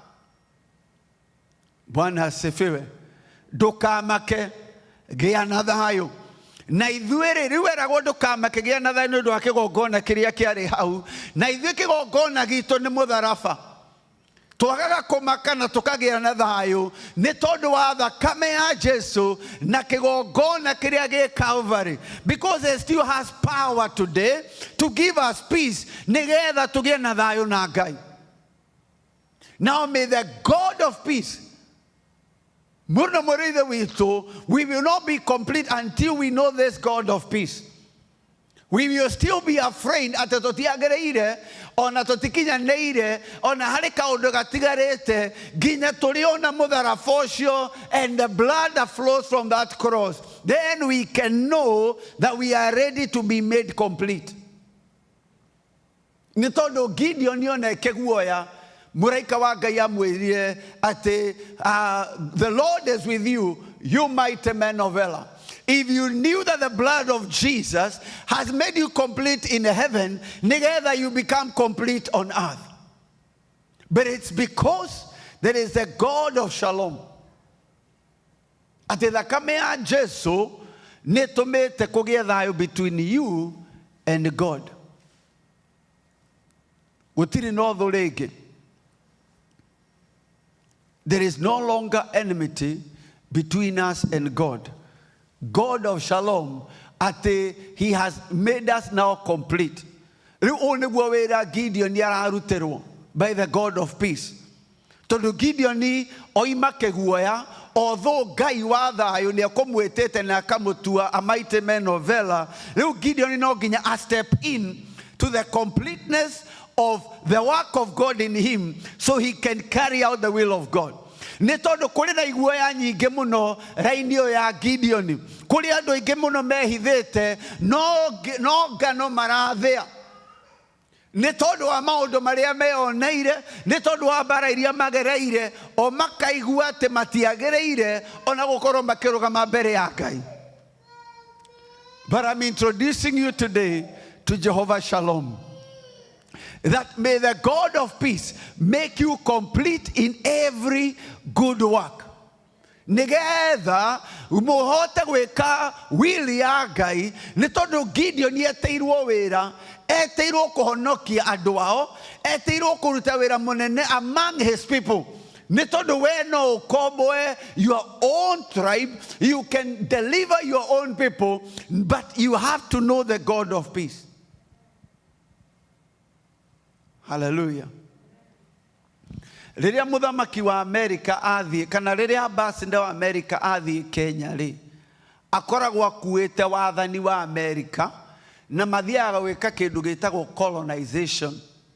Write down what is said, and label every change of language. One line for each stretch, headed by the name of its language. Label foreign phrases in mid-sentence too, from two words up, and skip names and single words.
Swahili: Bwana asifiwe.
Kikuyu: Ndukamake, gia na thayu. Na ithuĩ rĩu eragwo ndukamake gia na thayu nĩ ũndũ wa kĩgongona kĩrĩa kĩarĩ hau. Na ithuĩ kĩgongona gitũ nĩ mũtharaba. Twagaga kumaka na tukagĩa na thayu nĩ tondũ wa thakame ya Jesu na kĩgongona kĩrĩa gĩ Calvary,
English: because it still has power today to give us peace
Kikuyu: nĩgetha tũgĩe na thayu na Ngai.
English: Now may the God of peace,
Kikuyu: mũno mũrĩithe witũ,
English: we will not be complete until we know this God of peace. We will still be afraid
Kikuyu: ati tutiagĩrĩire ona tutikinyanĩire ona harĩ kaũndũ gatigarĩte nginya tũrĩona mũtharaba ũcio
English: and the blood that flows from that cross. Then we can know that we are ready to be made complete.
Kikuyu: Nĩ tondũ Gideon nĩoneke guoya, mũraika wa Ngai amwĩrire atĩ
English: the Lord is with you, you mighty men of valor. If you knew that the blood of Jesus has made you complete in heaven, neither you become complete on earth. But it's because there is a God of shalom.
Kikuyu: Ati thakame ya Jesu nĩtũmĩte kũgĩe thayũ
English: between you and God.
Kikuyu: Gũtirĩ na ũthũ rĩngĩ.
English: There is no longer enmity between us and God. God of shalom, ati he has made us now complete.
Kikuyu: Riu nĩguo wĩra Gideon ararutirwo
English: by the God of peace.
Kikuyu: Tondu Gideon oima kĩguoya, although Ngai wa thayũ nĩekũmwĩtĩte na akamũtua
English: a mighty man of valor,
Kikuyu: riu Gideon no nginya
English: a step in to the completeness of the work of God in him so he can carry out the will of God.
Kikuyu: Nĩ tondũ kũrĩ na iguoya nyingĩ mũno raini ĩyo ya Gideon. Kũrĩ andũ aingĩ mũno mehithĩte no ngano marathĩa. Nĩ tondũ wa maũndũ marĩa meyoneire, nĩ tondũ wa mbara iria magereire, o makaigua atĩ matiagĩrĩire ona gũkorwo makĩrũgama mbere ya Ngai.
English: But I'm introducing you today to Jehovah Shalom. That may the God of peace make you complete in every good work.
Kikuyu: Nigetha mũhote gwĩka wili ya Ngai, nĩ tondũ Gideon eteirwo wĩra, eteirwo kũhonokia andũ ao, eteirwo kũruta wĩra mũnene
English: among his people.
Kikuyu: Nĩ tondũ we no ũkomboe
English: your own tribe, you can deliver your own people, but you have to know the God of peace. Hallelujah.
Kikuyu: Rĩrĩa mũthamaki wa Amerika athiĩ, kana rĩrĩa ambassador wa Amerika athiĩ Kenya rĩ, akoragwo akuĩte wathani wa Amerika na mathiaga gwĩka kĩndũ gĩtagwo colonization.